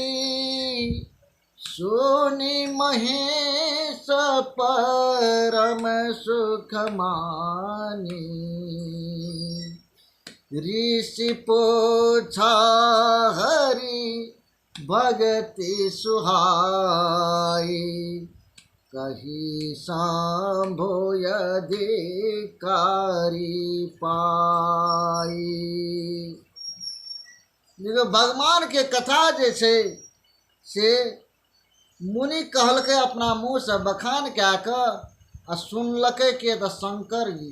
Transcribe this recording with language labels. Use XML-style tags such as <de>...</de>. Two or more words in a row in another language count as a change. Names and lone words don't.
<awa>सुनि महेश परम सुख मानी, ऋषि पूछा हरि भगति सुहाई, कही सांभो अधिकारी पाई।</awa> <mai>भगवान के कथा जे छै से मुनि कहलकै अपना मुँह से बखान कए कऽ, आ सुनलकै के तऽ शंकर जी।</mai>